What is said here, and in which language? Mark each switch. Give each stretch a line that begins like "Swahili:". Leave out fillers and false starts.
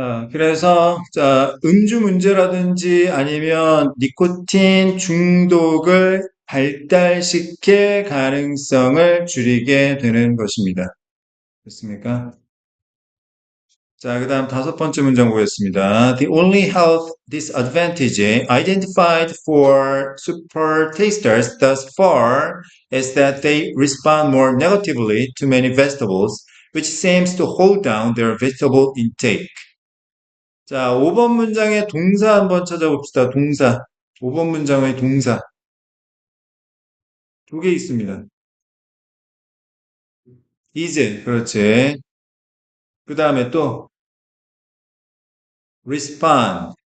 Korean: 그래서 음주 문제라든지 아니면 니코틴 중독을 발달시킬 가능성을 줄이게 되는 것입니다. 됐습니까? 자, 그 다음 다섯 번째 문장 보겠습니다.
English: The only health disadvantage identified for super tasters thus far is that they respond more negatively to many vegetables, which seems to hold down their vegetable intake.
Korean: 자, 5번 문장의 동사 한번 찾아봅시다. 동사. 5번 문장의 동사. 두 개 있습니다. is, 그렇지. 그 다음에 또 respond.